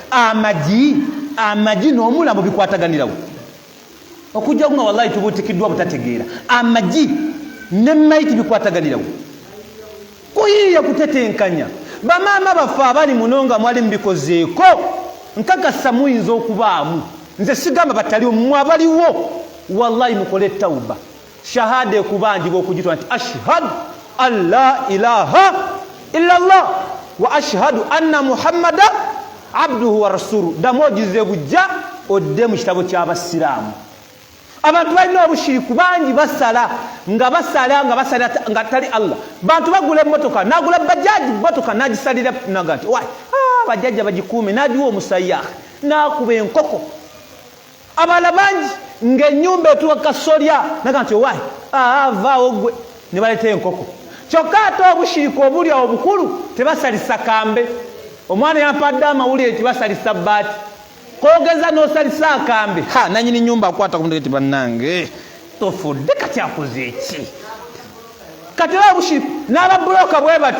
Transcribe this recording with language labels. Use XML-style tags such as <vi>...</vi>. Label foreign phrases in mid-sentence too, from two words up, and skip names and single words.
<lg>amagi n'omulambo bikwataganirawo okujja nga wallahi tubutikiddwa butategeera amagi ne maiti bikwataganirawo kuyiiya kutetenkanya bamaama baffe abali muno nga mwali mbikozeeko nkakasa muyinza okubaamu nze sigamba batali mmwe abaliwo wallahi mukole tawuba shahada ekubanjibwa okugitwa nti</lg> <ar>أشهد أن لا إله إلا الله وأشهد أن محمدا عبده ورسوله</ar> <lg>ddamu ogize bujja odde mu kitabo ky'abasiraamu abantu balina obushiriku bangi basala nga tali Allah bantu bagula emmotoka nagula bajaji mmotoka nagisalira naga nti bajajja bagikuume nagiwa omusayyaha nakuba enkoko abala bangi ng'ennyumba etuwa kasolya naga nti vaawo gwe ne baleeta enkoko kyokka ate obushiriku obuli awo bukulu tebasalisa kambe omwana yampadde amawulire nti basalisa bbaati kogeza n'osalisa akambe nanyini nyumba akwata ku mutwe bannange tofudde kati akoze eki kati era obushiriku n'ababuloka bwe batyo</lg>